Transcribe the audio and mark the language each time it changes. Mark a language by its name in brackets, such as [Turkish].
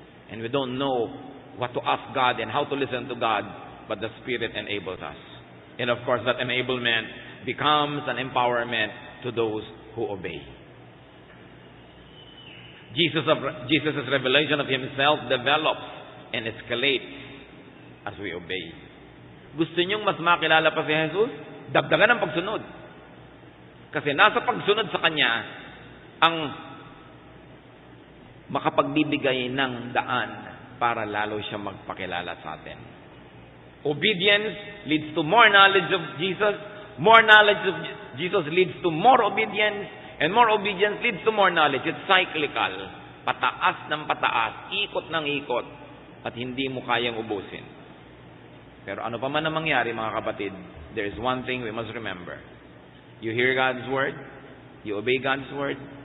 [English] And we don't know what to ask God and how to listen to God, but the Spirit enables us. And of course, that enablement becomes an empowerment to those who obey. Jesus' revelation of Himself develops and escalates as we obey. [Filipino] Gusto niyong mas makilala pa si Jesus? Dagdagan ang pagsunod. Kasi nasa pagsunod sa Kanya ang makapagbibigay ng daan para lalo siya magpakilala sa atin. [English] Obedience leads to more knowledge of Jesus. More knowledge of Jesus leads to more obedience. And more obedience leads to more knowledge. It's cyclical. [Filipino] Pataas ng pataas. Ikot ng ikot. At hindi mo kayang ubusin. Pero ano pa man ang mangyari, mga kapatid, [English] there is one thing we must remember. You hear God's word. You obey God's word.